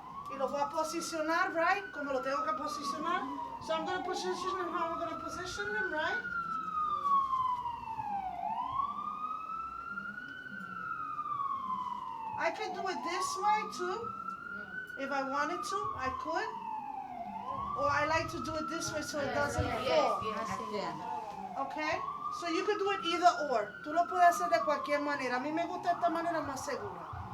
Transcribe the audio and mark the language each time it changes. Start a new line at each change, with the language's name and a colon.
Spanish: Y lo voy a posicionar, right? Como lo tengo que posicionar.
English: So I'm going to position him how I'm going to position him, right? I could do it this way too. If I wanted to, I could. Or I like to do it this way so it doesn't fall. Okay? So you could do it either or.
Spanish: Tú lo puedes hacer de cualquier manera. A mí me gusta esta manera más segura.